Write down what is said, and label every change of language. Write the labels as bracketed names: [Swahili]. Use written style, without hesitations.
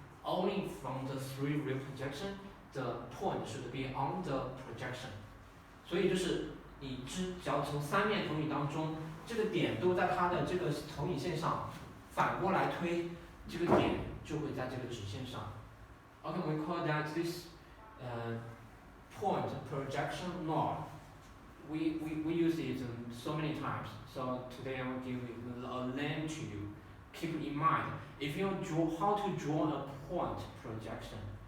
[English] Only from the three real projection, the point should be on the projection. [Chinese] 所以就是只要从三面投影当中。这个点都在它的这个投影线上，反过来推，这个点就会在这个直线上。 [English] Okay, we call that this point projection line. We use it so many times. So today I will give a name to you. Keep in mind, if you how to draw a point projection.